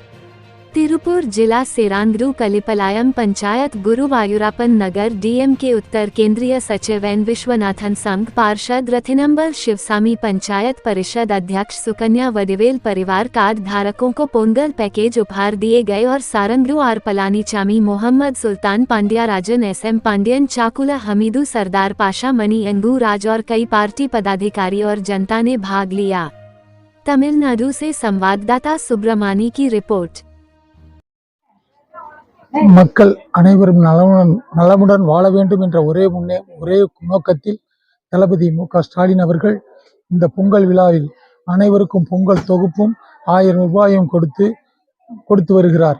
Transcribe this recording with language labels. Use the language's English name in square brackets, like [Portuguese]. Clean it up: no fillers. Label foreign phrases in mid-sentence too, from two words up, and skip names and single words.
[Hindi] तिरुपुर जिला सेरांगडू कलिपलायम पंचायत गुरुवायुरप्पन नगर डीएम के उत्तर केंद्रीय सचिव एन विश्वनाथन संघ पार्षद रथिनंबल शिवसामी पंचायत परिषद अध्यक्ष सुकन्या वडिवेल परिवार कार्ड धारकों को पोंगल पैकेज उपहार दिए गए और सारंगडू आर पलानीचामी मोहम्मद सुल्तान पांड्या राजन एसएम पांड्यन चाकुला हमीदू सरदार पाशा मणि अंगू राज और कई पार्टी पदाधिकारी और जनता ने भाग लिया। तमिलनाडु से संवाददाता सुब्रमणी की रिपोर्ट। [Tamil] மக்கள் அனைவரும் நலமுடன் வாழ வேண்டும் என்ற ஒரே நோக்கத்தில் தளபதி மு.க. ஸ்டாலின் அவர்கள் இந்த பொங்கல் விழாவில் அனைவருக்கும் பொங்கல் தொகுப்பும் 1000 ரூபாயும் கொடுத்து வருகிறார்.